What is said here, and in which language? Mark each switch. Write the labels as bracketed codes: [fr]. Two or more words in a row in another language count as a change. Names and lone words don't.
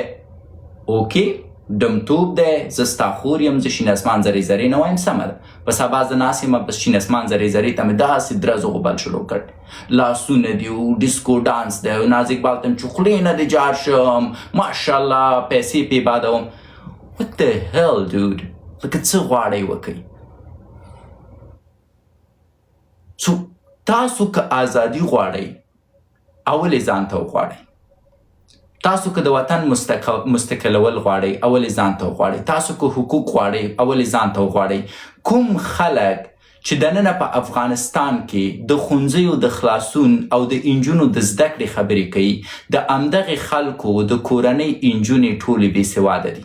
[ps] اوکې ډمتوب دی، زه ستا خور یم، زه شین اسمان زرې زرې نه وایم، سمه ده. په سبا زه ناست یم، بس شین اسمان زرې زرې ته مې داسې درز و غبل شروع کړ، لاسونه دي او ډیسکو ډانس دی، ناز اقبال ته مې چې خولې نه دې جار شم، ماشاءالله پیسې پې بادوم. [en] What the hell dude؟ [ps] لکه څه غواړئ وکئ. سو تاسو که ازادي غواړئ اولې ځان ته وغواړئ. تاسو که د وطن مستقلول غواړئ اولې ځان ته وغواړئ. تاسو که حقوق غواړئ اولې ځان ته وغواړئ. کوم خلک چې دننه په افغانستان کې د ښوونځیو د خلاصون او د انجونو د زده کړې خبرې کوي، د همدغې خلکو د کورنۍ انجونې ټولې بې سواده دي.